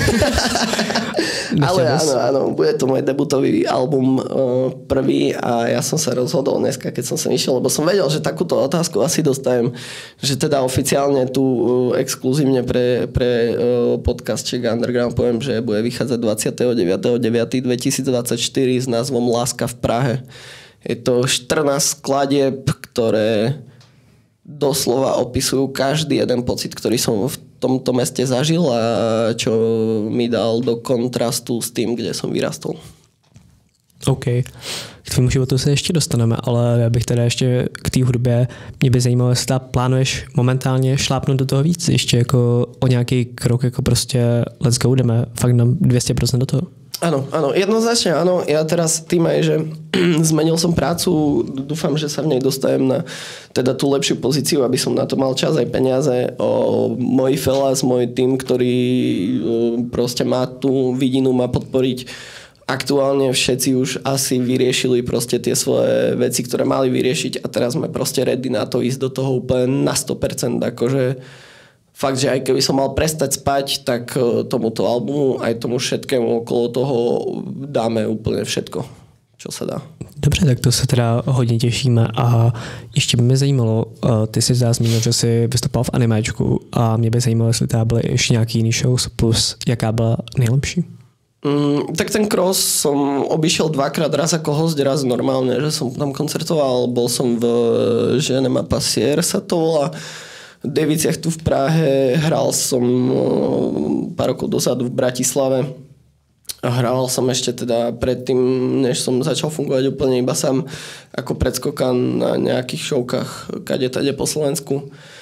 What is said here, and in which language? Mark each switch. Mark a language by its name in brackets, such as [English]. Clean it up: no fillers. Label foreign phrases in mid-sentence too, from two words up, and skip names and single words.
[Slovak] Ale áno, bude to môj debutový album prvý a ja som sa rozhodol dneska, keď som sem išiel, lebo som vedel, že takúto otázku asi dostajem, že teda oficiálne tu exkluzívne pre podcastček Underground poviem, že bude vychádzať 29.9.2024 s názvom Láska v Prahe. Je to 14 skladieb, ktoré doslova opisujú každý jeden pocit, ktorý som v tomto meste zažil a čo mi dal do kontrastu s tým, kde som vyrastol. [Czech] OK. K tvému životu se ještě dostaneme, ale já bych teda ještě k té hudbě, mě by zajímalo, jestli plánuješ momentálně šlápnout do toho víc, ještě jako o nějaký krok, jako prostě [English] let's go, [Czech] jdeme fakt na 200% do toho. [Slovak] Áno, jednoznačne áno. Ja teraz tým aj, že zmenil som prácu, dúfam, že sa v nej dostajem na teda tú lepšiu pozíciu, aby som na to mal čas aj peniaze. Moji fellas, môj tým, ktorý proste má tú vidinu, má podporiť. Aktuálne všetci už asi vyriešili proste tie svoje veci, ktoré mali vyriešiť a teraz sme proste ready na to ísť do toho úplne na 100%. Akože fakt, že aj keby som mal prestať spať, tak tomuto albumu, aj tomu všetkému okolo toho dáme úplne všetko, čo sa dá. [Czech] Dobře, tak to se teda hodně těšíme a ještě by mě zajímalo, ty jsi zmínil, že jsi vystupoval v animáčku a mě by zajímalo, jestli teda byly ještě nějaký jiný shows plus jaká byla nejlepší. [Slovak] Tak ten cross som obišiel dvakrát, raz ako host, raz normálne, že som tam koncertoval, bol som v Žene ma pasier sa to volá, v Deviciach tu v Prahe, hral som pár rokov dozadu v Bratislave a hral som ešte teda predtým, než som začal fungovať úplne iba sám ako predskokan na nejakých showkách kade tade po Slovensku.